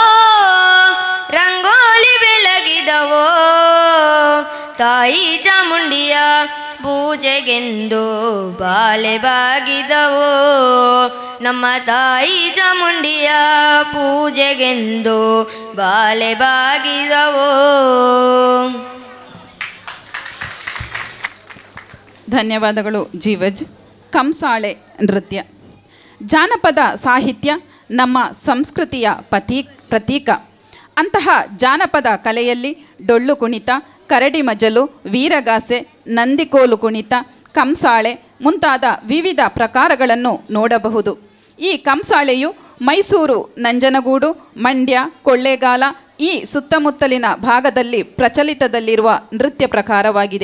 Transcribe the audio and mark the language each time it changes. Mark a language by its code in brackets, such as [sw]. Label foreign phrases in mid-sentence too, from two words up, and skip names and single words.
[kn] ರಂಗೋಲಿ ಬೆಳಗಿದವೋ ತಾಯಿ ಚಾಮುಂಡಿಯ ಪೂಜೆಗೆಂದು ಬಾಲೆ ಬಾಗಿದವೋ ನಮ್ಮ ತಾಯಿ ಚಾಮುಂಡಿಯ ಪೂಜೆಗೆಂದು ಬಾಲೆ ಬಾಗಿದವೋ. ಧನ್ಯವಾದಗಳು ಜೀವಜ್. ಕಂಸಾಳೆ ನೃತ್ಯ ಜಾನಪದ ಸಾಹಿತ್ಯ ನಮ್ಮ ಸಂಸ್ಕೃತಿಯ ಪ್ರತೀಕ. ಅಂತಹ ಜಾನಪದ ಕಲೆಯಲ್ಲಿ ಡೊಳ್ಳು ಕುಣಿತ, ಕರಡಿ ಮಜಲು, ವೀರಗಾಸೆ, ನಂದಿಕೋಲು ಕುಣಿತ, ಕಂಸಾಳೆ ಮುಂತಾದ ವಿವಿಧ ಪ್ರಕಾರಗಳನ್ನು ನೋಡಬಹುದು. ಈ ಕಂಸಾಳೆಯು ಮೈಸೂರು, ನಂಜನಗೂಡು, ಮಂಡ್ಯ, ಕೊಳ್ಳೇಗಾಲ ಈ ಸುತ್ತಮುತ್ತಲಿನ ಭಾಗದಲ್ಲಿ ಪ್ರಚಲಿತದಲ್ಲಿರುವ ನೃತ್ಯ ಪ್ರಕಾರವಾಗಿದೆ.